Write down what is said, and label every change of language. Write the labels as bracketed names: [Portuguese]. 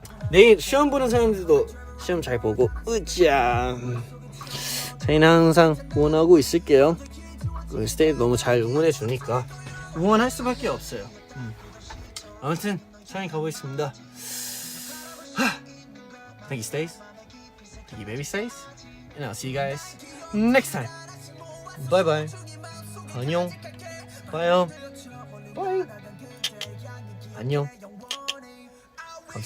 [Korean] 내일 시험 보는 사람들도 시험 잘 보고 으쌰. 저희는 항상 응원하고 있을게요. 스테이 너무 잘 응원해 주니까 응원할 수밖에 없어요. 아무튼 저희 가보겠습니다. [English] Thank you, Stace. Thank you, baby Stace. And I'll see you guys next time. Bye bye. [Korean] 안녕. [English] Bye. Bye. [Korean] 안녕. 감사합니다.